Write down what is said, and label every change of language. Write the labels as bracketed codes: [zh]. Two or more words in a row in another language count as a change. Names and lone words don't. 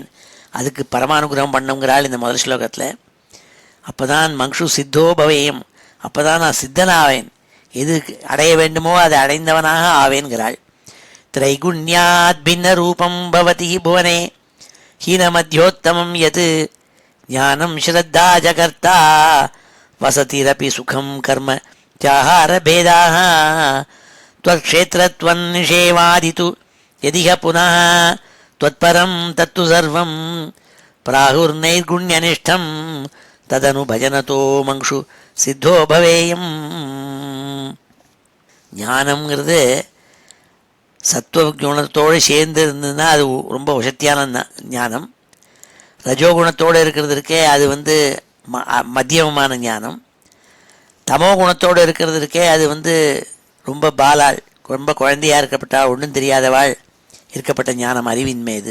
[ta] அதுக்கு பரமானுகிரகம் பண்ணுங்கிறாள் இந்த முதல் ஸ்லோகத்தில். அப்போ தான் [sa] मङ्क्षु सिद्धो भवेयम्, [ta] அப்போ தான் நான் சித்தனாவேன், எது அடைய வேண்டுமோ அதை அடைந்தவனாக ஆவேன்கிறாள். [sa] त्रैगुण्यात् भिन्न रूपं भवति भुवने हीन मध्योत्तमं यत् ज्ञानं श्रद्धा चकर्ता वसतिरपि सुखं कर्म चाहार भेदाः त्वत्क्षेत्रत्वं निषेवादितु यदिह पुनः त्वत्परं तत्तु सर्वं प्राहुर्नैर्गुण्यनिष्ठं तदनुभजनतो मंक्षु सिद्धो भवेयम्. [ta] ஞானம்ங்கிறது சத்துவகுணத்தோடு சேர்ந்து இருந்ததுன்னா அது ரொம்ப வசத்தியான ஞானம். ரஜோகுணத்தோடு இருக்கிறது இருக்கே அது மத்தியமமான ஞானம். தமோ குணத்தோடு இருக்கிறது இருக்கே அது ரொம்ப பாலாள், ரொம்ப குழந்தையாக இருக்கப்பட்டால் ஒன்றும் தெரியாதவாள் இருக்கப்பட்ட ஞானம், அறிவின்மை இது.